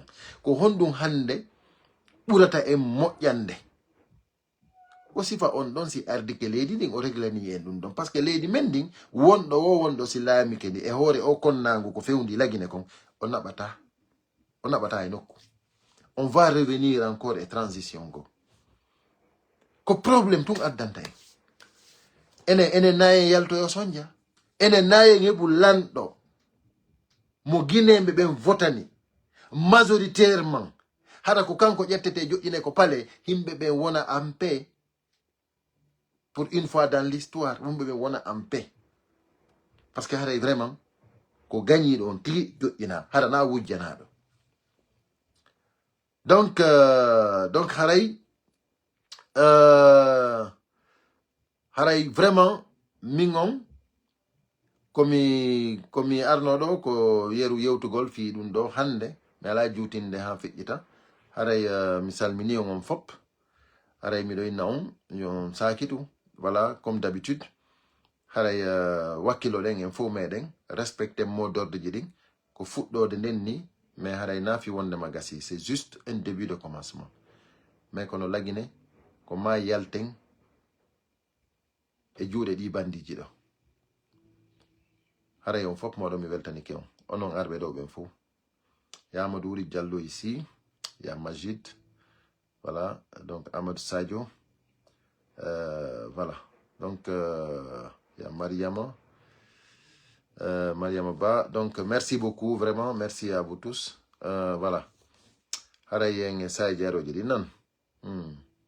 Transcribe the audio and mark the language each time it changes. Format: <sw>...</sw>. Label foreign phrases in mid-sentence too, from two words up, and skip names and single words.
<ff>Ko honɗum hande ɓurata en moƴƴande. Ko sifa on ɗon si ardike leydi ndin o reglani en ɗum ɗon.</ff> <fr>Par ce que</fr> <ff>leydi men ndin wonɗo si laamike ndi e hoore o konnagu ko fewndi lagine kon o naɓata e nokku.</ff> <fr>On va revenir encore e transition go.</fr> <ff>Ko problème tun addanta en. Enen nayen yaltoyo sonja. Enen nayen heɓu lanɗo mo guinéɓe ɓen votani majoritairement. Hara ko kanko ƴettete joƴƴine ko pale himɓe ɓen wona</ff> <fr>en paix. Pour une fois dans l'histoire, on peut voir en paix. Parce que</fr> <ff>haray vraiment, ko gagné on tigi joƴƴina hara na wujjanaɗo. Donc haray vraiment mingon komi arnoɗo ko yeru yewtugol fi ɗum ɗo hande mi ala jutinde ha feƴƴita. Haray mi salmini on fop. Haray miɗo inna on yo sakitu.</ff> <fr>Voilà, comme d'habitude.</fr> <ff>Haray wakilo ɗen en fo meɗen</ff> <fr>respecte mot d'ordre</fr> <ff>ji ɗin ko fuɗɗode nden ni, mais haray nafi wonde magasi.</ff> <fr>C'est juste un début de commencement.</fr> <ff>Mais kono lagine ko ma yalten e juuɗe ɗi bandiji ɗo. haray on fop moɗo mi weltani ke on onon arɓe ɗo ɓen fo ya Amadou Wuri Diallo ici ya Majid voilà donc Amadou Sadio voilà donc ya Mariama Mariama Ba</ff> <fr>donc merci beaucoup vraiment merci à vous tous voilà</fr> <ff>haray yen sa jaroji ɗi nan</ff>